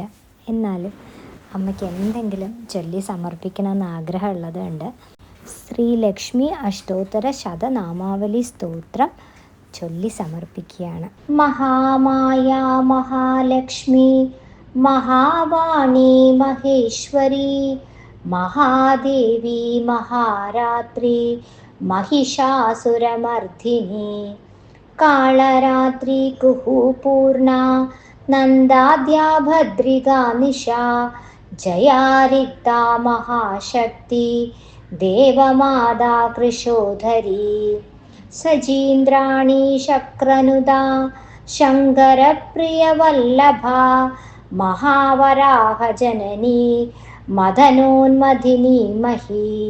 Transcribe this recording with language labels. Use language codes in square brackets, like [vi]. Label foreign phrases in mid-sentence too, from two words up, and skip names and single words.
[ml] എന്നാലും അമ്മയ്ക്ക് എന്തെങ്കിലും ചൊല്ലി സമർപ്പിക്കണമെന്ന് ആഗ്രഹമുള്ളത് കൊണ്ട് ശ്രീലക്ഷ്മി അഷ്ടോത്തര ശതനാമാവലി സ്തോത്രം ചൊല്ലി സമർപ്പിക്കുകയാണ്. [sa] മഹാമായ മഹാലക്ഷ്മി മഹാവാണി മഹേശ്വരി മഹാദേവി മഹാരാത്രി महिषासुरमर्दिनी कालरात्रि कुहूपूर्णा नन्दाद्या भद्रिका निशा जया रिक्ता महाशक्ति देवमाता कृशोधरी सजीन्द्राणि शक्रनुदा शङ्करप्रियवल्लभा महावराहजननी मदनोन्मथिनी मही